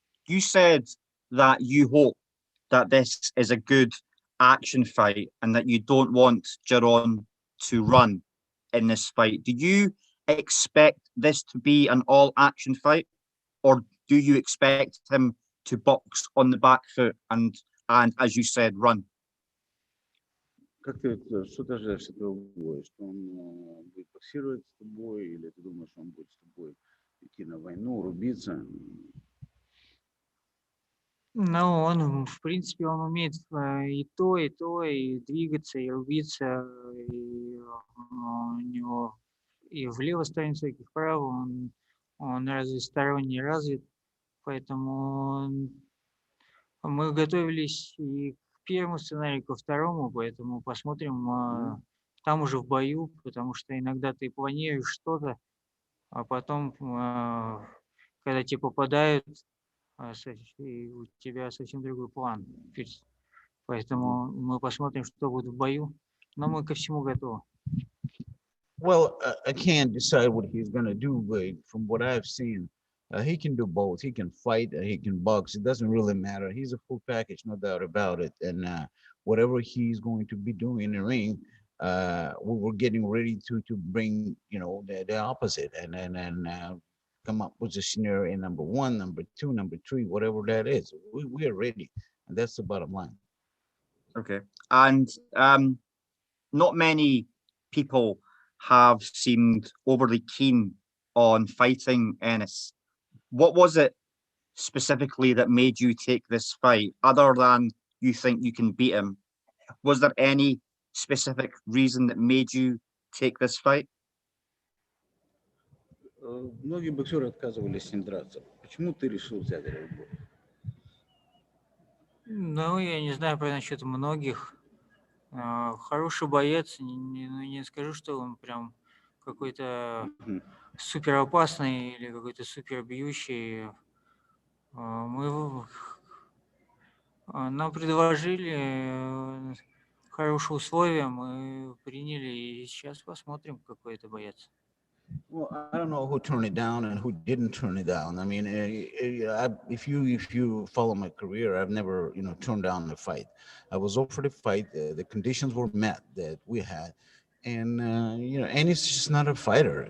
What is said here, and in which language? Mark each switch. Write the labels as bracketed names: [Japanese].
[English] You said that you hope that this is a good action fight and that you don't want Jeron to run in this fight. Do you expect this to be an all-action fight, or do you expect him to box on the back foot and as you said, run? [Russian] Как ты, что ты ожидаешь от этого боя? Что он будет боксировать с тобой, или ты думаешь, он будет с тобой идти на войну, рубиться? Ну, он, в принципе, он умеет и то, и двигаться, и рубиться, и у него и в левой стороне и вправо, он разносторонне развит, поэтому мы готовились и к первому сценарию, и ко второму, поэтому посмотрим там уже в бою, потому что иногда ты планируешь что-то, а потом, когда тебе попадают, и у тебя совсем другой план. Поэтому мы посмотрим, что будет в бою, но мы ко всему готовы. [English] Well, I can't decide what he's going to do, but from what I've seen, he can do both. He can fight, he can box. It doesn't really matter. He's a full package, no doubt about it. And whatever he's going to be doing in the ring, we were getting ready to bring, the opposite and come up with a scenario in number 1, number 2, number 3, whatever that is. We are ready, and that's the bottom line. Okay. And not many people have seemed overly keen on fighting Ennis. What was it specifically that made you take this fight, other than you think you can beat him? Was there any specific reason that made you take this fight? [Russian] Многие боксеры отказывались с ним драться. Почему ты решил взять этот бой? Ну, я не знаю про насчет многих. Хороший боец, не скажу, что он прям какой-то супер опасный или какой-то супер бьющий. Нам предложили хорошие условия, мы приняли, и сейчас посмотрим, какой это боец. [English] Well, I don't know who turned it down and who didn't turn it down. I mean, if you follow my career, I've never, turned down a fight. I was offered a fight. The conditions were met that we had, and and he's just not a fighter.